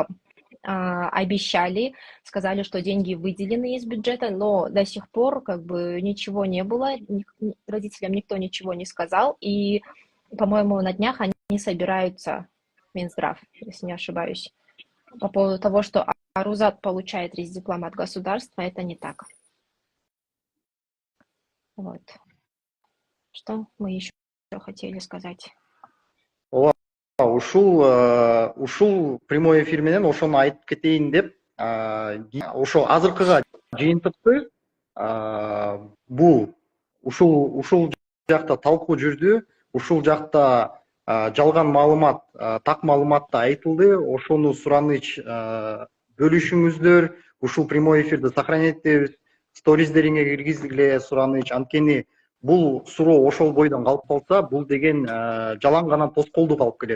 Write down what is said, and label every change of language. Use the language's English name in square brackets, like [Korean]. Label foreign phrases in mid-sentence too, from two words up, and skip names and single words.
[Russian] Обещали, сказали, что деньги выделены из бюджета, но до сих пор ничего не было, родителям никто ничего не сказал, и, по-моему, на днях они собираются, Минздрав, если не ошибаюсь, по поводу того, что Арузат получает рездиплам от государства, это не так. Вот. Что мы еще хотели сказать? [Kyrgyz] Ушул [Russian] прямой эфир [Kyrgyz] менен ошону айтып кетейин деп, ошо азыркыга жыйынтыкты бул ушул жакта талкуу жүрдү, ушул жакта жалган маалымат, так маалымат да айтылды, ошону сураныч бөлүшүңүздөр, ушул [Russian] прямой эфирди [Kyrgyz] сохранять этебиз, сториздериңе киргизгиле сураныч, анткени бул суроо ошол бойдон калып калса, бул деген жалаң гана тоскоолду калып келет.